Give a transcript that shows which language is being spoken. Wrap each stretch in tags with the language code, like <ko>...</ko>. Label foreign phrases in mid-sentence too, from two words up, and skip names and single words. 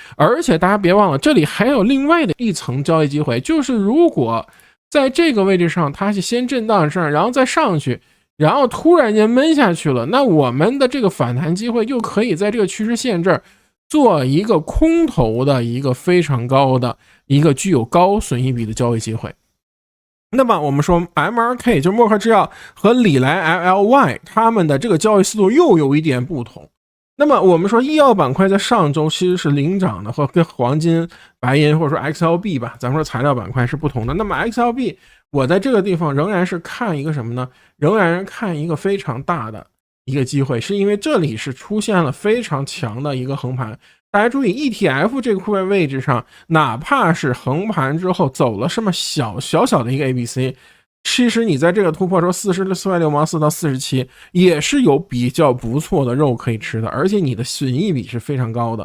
<zh>而且大家別忘了，這裡還有另外的一層交易機會，就是如果在這個位置上它是先震盪上，然後再上去，然後突然間悶下去了，那我們的這個反彈機會又可以在這個趨勢線這兒做一個空頭的一個非常高的一個具有高損益比的交易機會。那麼我們說 MRK 就是默克製藥和禮來 LLY 他們的這個交易思路又有一點不同。那麼我們說醫藥板塊在上周其實是領漲的，和跟黃金、白銀或者說 XLB 吧，咱們說材料板塊是不同的。那麼 XLB 我在這個地方仍然是看一個什麼呢？仍然是看一個非常大的一個機會，是因為這裡是出現了非常強的一個橫盤。大家注意 ETF 這個位置上，哪怕是橫盤之後走了什麼小的一個 ABC， 其實你在這個突破說44.6毛4到47也是有比較不錯的肉可以吃的，而且你的損益比是非常高的。</zh>